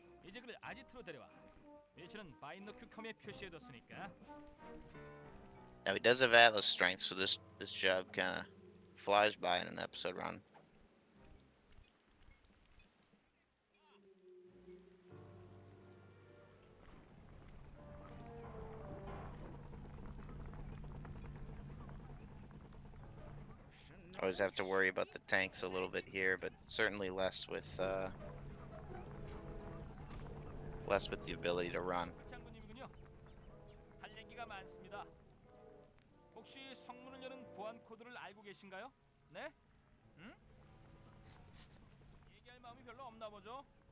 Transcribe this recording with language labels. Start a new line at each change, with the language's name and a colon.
Korean: 이제 그를 아지트로 데려와. 위치는 바이너큐컴에 표시해뒀으니까.
English: now he does have Atlas strength, so this job kind of flies by in an episode run. Always have to worry about the tanks a little bit here, but certainly less with the ability to run.
Korean: 장군님이군요. 할 얘기가 많습니다. 혹시 성문을 여는 보안 코드를 알고 계신가요? 네? 응? 얘기할 마음이 별로 없나 보죠.